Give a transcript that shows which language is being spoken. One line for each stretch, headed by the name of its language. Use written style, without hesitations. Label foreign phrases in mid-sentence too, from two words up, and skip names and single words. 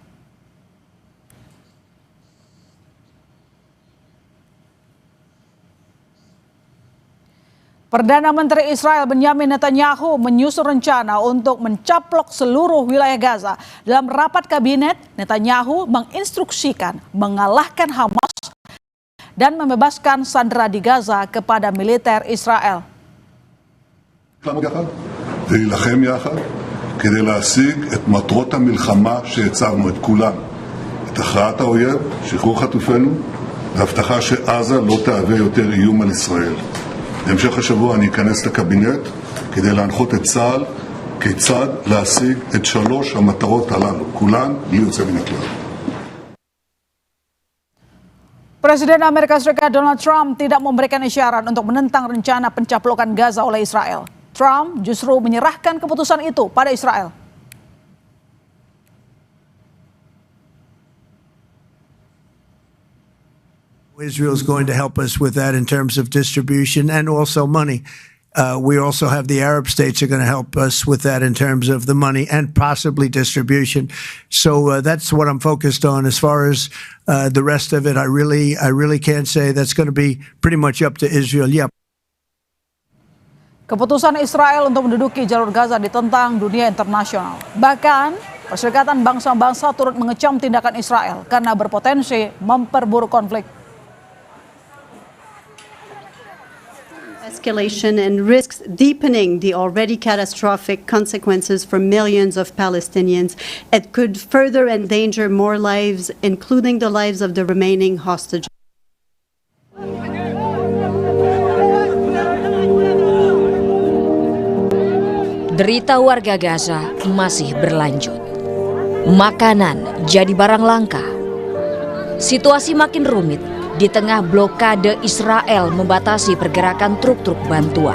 Indonesian: Perdana Menteri Israel Benjamin Netanyahu menyusun rencana untuk mencaplok seluruh wilayah Gaza. Dalam rapat kabinet, Netanyahu menginstruksikan mengalahkan Hamas dan membebaskan sandera di Gaza kepada militer Israel.
Hebrew: להילחם יחד כדי להשיג את מטרות המלחמה שהצבנו את כולן. את הכרעת האויב, שחרור חטופינו, והבטחה שעזה לא תהווה יותר איום על ישראל. בהמשך השבוע אני אכנס לקבינט כדי להנחות את צה"ל כיצד להשיג את 3 המטרות הללו, כולן בלי יוצא מן הכלל.
Indonesian: Presiden Amerika Serikat Donald Trump tidak memberikan isyarat untuk menentang rencana pencaplokan Gaza oleh Israel. Trump justru menyerahkan keputusan itu pada Israel.
English: Israel is going to help us with that in terms of distribution and also money. We also have the Arab states are going to help us with that in terms of the money and possibly distribution. So that's what I'm focused on. As far as the rest of it, I really can't say. That's going to be pretty much up to Israel. Yeah.
Indonesian: Keputusan Israel untuk menduduki jalur Gaza ditentang dunia internasional. Bahkan, Perserikatan Bangsa-Bangsa turut mengecam tindakan Israel karena berpotensi memperburuk konflik.
English: Escalation and risks deepening the already catastrophic consequences for millions of Palestinians. It could further endanger more lives, including the lives of the remaining hostages.
Indonesian: Derita warga Gaza masih berlanjut. Makanan jadi barang langka. Situasi makin rumit di tengah blokade Israel membatasi pergerakan truk-truk bantuan.